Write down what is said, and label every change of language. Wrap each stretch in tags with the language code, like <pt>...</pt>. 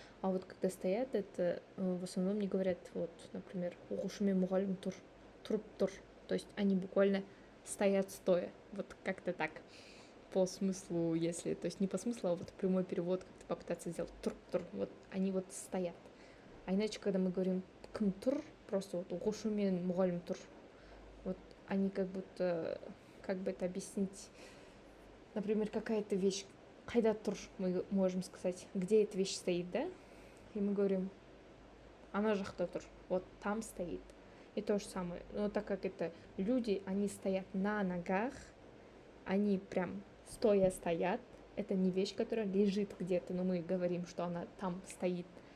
<ru>А вот когда стоят, это в основном не говорят, вот, например,</ru> <kk>оқушы мен мұғалім тұр. Тұрып тұр.</kk> <ru>То есть они буквально стоят стоя. Вот как-то так. По смыслу, если, то есть не по смыслу, а вот прямой перевод, как-то попытаться сделать</ru> <kk>тұрып тұр.</kk> <ru>Вот они вот стоят. А иначе, когда мы говорим</ru> <kk>кім тұр,</kk> <ru>просто вот</ru> <kk>оқушы мен мұғалім тұр.</kk> <ru>Вот они как будто, как бы это объяснить, например, какая-то вещь,</ru> <kk>қайда тұр,</kk> <ru>мы можем сказать, где эта вещь стоит, да? И мы говорим,</ru> <kk>ана жақта тұр,</kk> <ru>вот там стоит. И то же самое, но так как это люди, они стоят на ногах, они прям стоя стоят, это не вещь, которая лежит где-то, но мы говорим, что она там стоит.</ru>